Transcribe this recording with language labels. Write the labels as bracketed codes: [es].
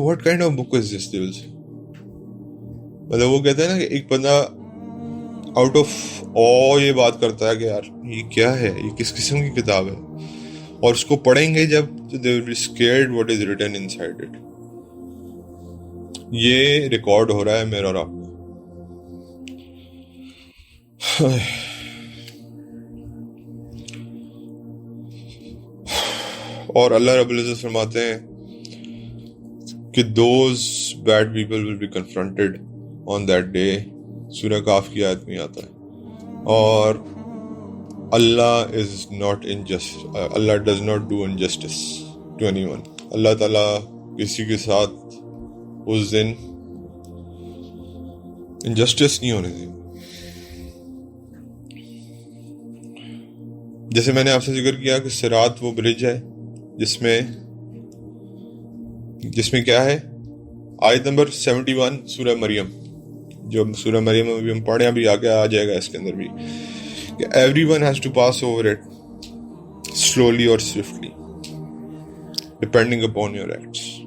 [en] what kind of book is this [ur] دیول سے، مطلب وہ کہتے ہیں نا کہ ایک بندہ آؤٹ آف یہ بات کرتا ہے کہ یار یہ کیا ہے، یہ کس قسم کی کتاب ہے، اور اس کو پڑھیں گے جب تو [en] they will be scared what is written inside it. [ur] یہ ریکارڈ ہو رہا ہے میرا اور آپ کا. اور اللہ رب العزت فرماتے ہیں [en] کہ those bad people will be confronted on that day. [ur] سورہ کاف کی آیت میں آتا ہے. [en] اور اللہ is not injust, اللہ does not do injustice to anyone. [ur] اللہ تعالیٰ کسی کے ساتھ اس دن انجسٹس نہیں ہونے دیں. جیسے میں نے آپ سے ذکر کیا کہ صراط وہ برج ہے جس میں کیا ہے، آیت نمبر 71 سورہ مریم، جو سورہ مریم میں بھی ہم پڑھیں، ابھی آگے آ جائے گا اس کے اندر بھی، کہ [en] Everyone has to pass over it slowly اور swiftly depending upon your acts.